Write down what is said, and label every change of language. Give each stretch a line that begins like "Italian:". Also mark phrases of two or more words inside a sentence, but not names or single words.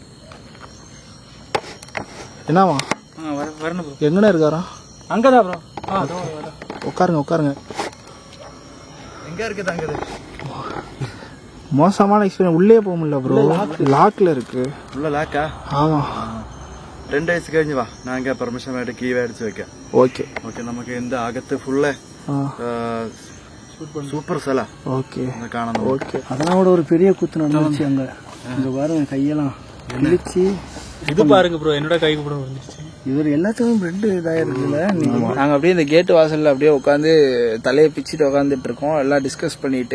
Tamil: என்னவா வரணும் ப்ரோ. எங்கண்ணே இருக்காரா? அங்கதான் ப்ரோ. உட்காருங்க. எங்க இருக்கு தங்குது? மோசமான எக்ஸ்பீரியன்ஸ். உள்ளே போக முடியல ப்ரோ. லாக்ல இருக்கு. உள்ள லாக்கா? ஆமா.
Malayalam: 2 days കഴിഞ്ഞ് വാ. ഞാൻ പെർമിഷൻ ആയിട്ട് കീ മേടിച്ച് വെക്കാം. ഓക്കെ. നമുക്ക് എന്ത് അകത്ത് ഫുള്ള്
Tamil: சூப்பர் சிலை ஓகே காணணும். ஓகே, அதெல்லாம் கூட ஒரு பெரிய கூத்து நடந்துச்சு அங்க. இங்க பாருங்க கையெல்லாம் கிழிச்சு. இது பாருங்க ப்ரோ, என்னோட கைக்கு கூட வந்துருச்சு. இவர் எல்லாத்துக்கும் பிரெட் இதாயிருக்குல்ல. நாங்க அப்படியே இந்த கேட்டு வாசல்ல அப்படியே உட்காந்து தலையை பிச்சுட்டு உட்காந்துட்டு இருக்கோம், எல்லாம் டிஸ்கஸ் பண்ணிட்டு.